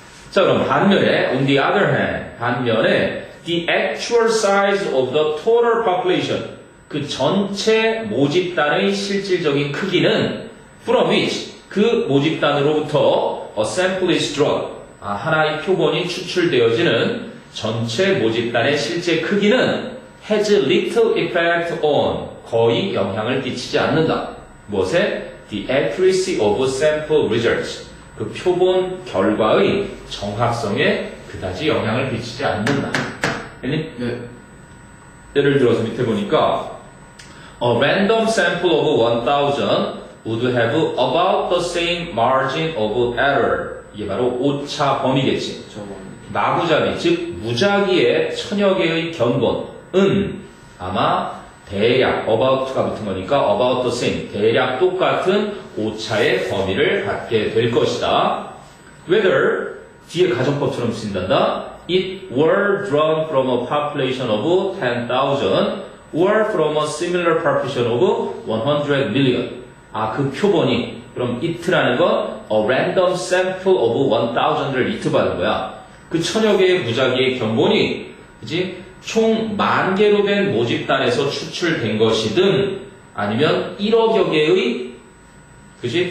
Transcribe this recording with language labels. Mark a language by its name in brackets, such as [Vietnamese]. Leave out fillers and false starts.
[Korean] 자, 그럼 반면에 [English] on the other hand, [Korean] 반면에 [English] the actual size of the total population, [Korean] 그 전체 모집단의 실질적인 크기는 [English] from which, [Korean] 그 모집단으로부터 [English] a sample is drawn, [Korean] 하나의 표본이 추출되어지는 전체 모집단의 실제 크기는 [English] has little effect on, [Korean] 거의 영향을 끼치지 않는다. 무엇에? [English] The accuracy of sample results, [Korean] 그 표본 결과의 정확성에 그다지 영향을 끼치지 않는다. 네. 예를 들어서 밑에 보니까 [English] a random sample of 1000 would have about the same margin of error. [Korean] 이게 바로 오차 범위겠지. 마구잡이, 즉 무작위의 1000여 개의 견본은 아마 대략 about가 붙은 거니까 [English] about the same, [Korean] 대략 똑같은 오차의 범위를 갖게 될 것이다. [English] Whether, [Korean] 뒤에 가정법처럼 쓴단다. [English] It were drawn from a population of 10,000 or from a similar population of 100 million. [Korean] 그 표본이, 그럼 it라는 건 [English] a random sample of 1000 [Korean] 을 it 받은 거야. 그 1000여 개의 무작위의 견본이, 그지? 총 10,000개로 된 모집단에서 추출된 것이든, 아니면 1억여 개의, 그지?